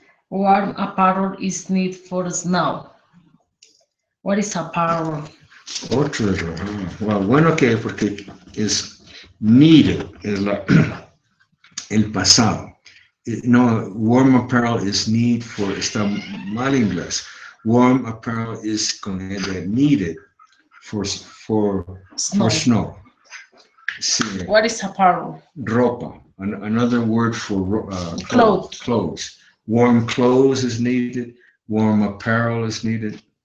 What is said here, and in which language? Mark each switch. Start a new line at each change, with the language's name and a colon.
English: Warm apparel is needed for snow. What is apparel?
Spanish: Otro error. Bueno, que porque es needed, es el pasado.
English: No, warm apparel is need for,
Spanish: está mal inglés.
English: Warm apparel is
Spanish: con el
English: needed for snow.
Spanish: Sí.
English: What is apparel?
Spanish: Ropa.
English: Another word for clothes. Warm clothes is needed. Warm apparel is needed.